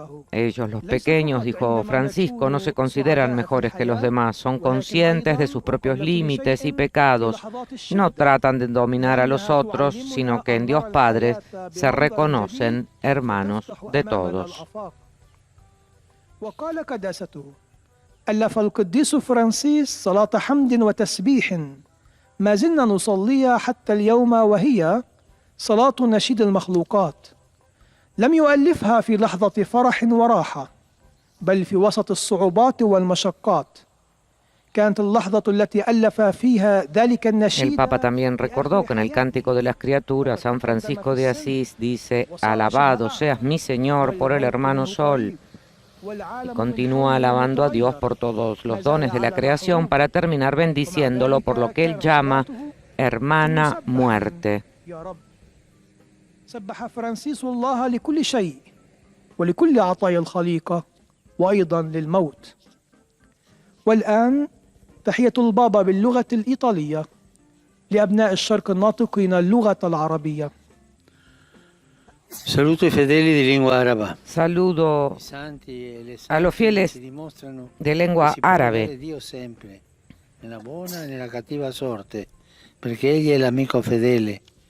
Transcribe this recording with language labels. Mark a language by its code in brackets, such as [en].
[es] Ellos, los pequeños, dijo Francisco, no se consideran mejores que los demás, son conscientes de sus propios límites y pecados, no tratan de dominar a los otros, sino que en Dios Padre se reconocen hermanos de todos. [ar] وقال قداسته: ألف القديس فرانسيس صلاة حمد وتسبيح ما زلنا نصليها حتى اليوم، وهي صلاة نشيد المخلوقات. لم يؤلفها في لحظة فرح وراحة، بل في وسط الصعوبات والمشقات. كانت اللحظة التي ألف فيها ذلك النشيد. [es] El Papa también recordó que en el Cántico de las Criaturas, San Francisco de Asís dice: alabado seas mi Señor por el hermano Sol. Y continúa alabando a Dios por todos los dones de la creación para terminar bendiciéndolo por lo que él llama hermana muerte. [ar] سبح فرانسيس الله لكل شيء ولكل عطايا الخليقة وأيضا للموت. والآن تحية البابا باللغة الإيطالية لأبناء الشرق الناطقين اللغة العربية. [it] Saluto ai fedeli di lingua araba. [es] Saludo a los fieles de lengua árabe. [it] Dio sempre, nella buona e nella cattiva sorte, perché egli è l'amico fedele.